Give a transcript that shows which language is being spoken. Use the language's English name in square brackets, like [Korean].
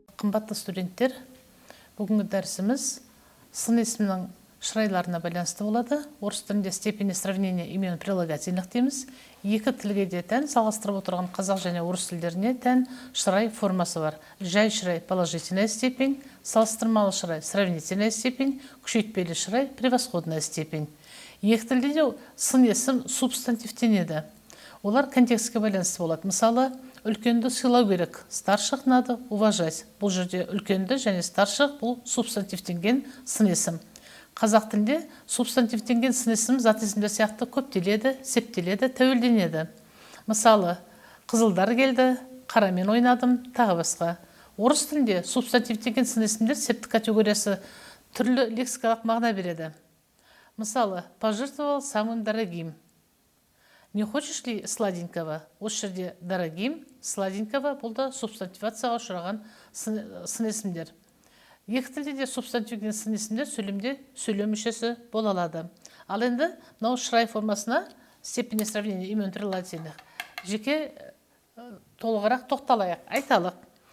[Kazakh] Саламатты студенттер, бүгінгі дәрісіміз сын есімнің шырайларына байланысты болады. Орыс тілінде [Russian] степени сравнения имен прилагательных [Kazakh] дейміз. Екі тілге де тән, салғастырып отырған қазақ және орыс тілдеріне тән шырай формасы бар. Жай шырай [Russian] положительная степень, [Kazakh] салыстырмалы шырай [Russian] сравнительная степень, [Kazakh] күшейтпелі шырай [Russian] превосходная степень. [Kazakh] Екі тілде де сын есім субстантивтенеді. Олар контекстке байланысты болады. Мысалы, үлкенді сыйлау керек, [Russian] старших надо уважать. [Kazakh] Бұл жерде үлкенді және старших бұл субстантивтенген сын есім. Қазақ тілінде субстантивтенген сын есім зат есімдер сияқты көптеледі, септеледі, тәуелденеді. Мысалы, қызылдар келді, қарамен ойнадым, тағы басқа. Орыс тілінде субстантивтенген сын есімдер септік категориясы түрлі лексикалық мағына береді. [Russian] Мысалы, пожертвовал самым дорогим. Не хочешь ли сладенького? [Kazakh] Осы жерде дорогим, сладенького бұл да субстантивацияға ұшыраған сын есімдер. Екі тілде де субстантивтенген сын есімдер сөйлемде сөйлем мүшесі бола алады. Ал енді мынау шырай формасына [Russian] степени сравнения имен прилагательных [Kazakh] жеке толығырақ тоқталайық, айталық.